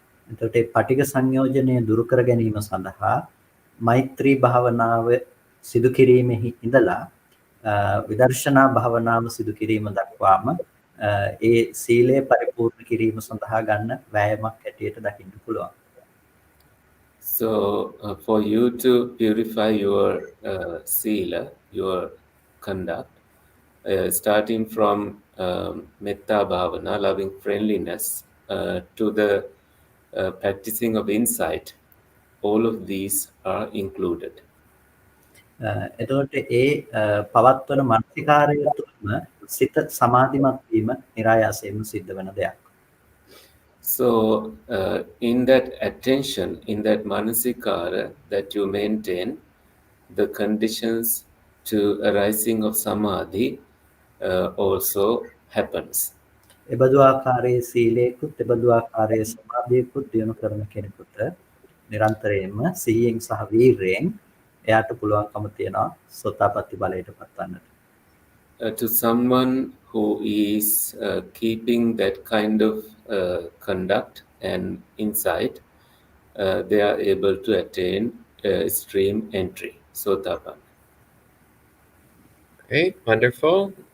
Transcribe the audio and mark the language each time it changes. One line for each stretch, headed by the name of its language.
Sinhala: එතකොට ඒ පටිඝ සංයෝජනය දුරු කර ගැනීම සඳහා මෛත්‍රී භාවනාව සිදු කිරීමෙහි ඉඳලා විදර්ශනා භාවනාව සිදු කිරීම දක්වාම ඒ සීලය පරිපූර්ණ කිරීම සඳහා ගන්න වෑයමක් ඇටියට දකින්න පුළුවන්.
English: So for you to purify your sila, your conduct, starting from metta bhavana, loving friendliness, to the practicing of insight, all of these are included.
Sinhala: එතකොට ඒ පවත්වන මානසිකාරය තුළම සිත සමාධිමත් වීම නිරායාසයෙන්ම සිද්ධ වෙන දෙයක්.
English: So in that attention, in that manasikara that you maintain, the conditions to arising of samadhi also happens.
Sinhala: එබඳු ආකාරයේ සීලයකුත් එබඳු ආකාරයේ සමාධියකුත් දිනු කරන කෙනෙකුට නිරන්තරයෙන්ම සිහියෙන් සහ වීරයෙන් එයාට පුළුවන්කම තියෙනවා සෝතාපට්ටි බලයට පත්වන්නට.
English: To someone who is keeping that kind of conduct and insight, they are able to attain stream entry, Sotapan. Great, wonderful.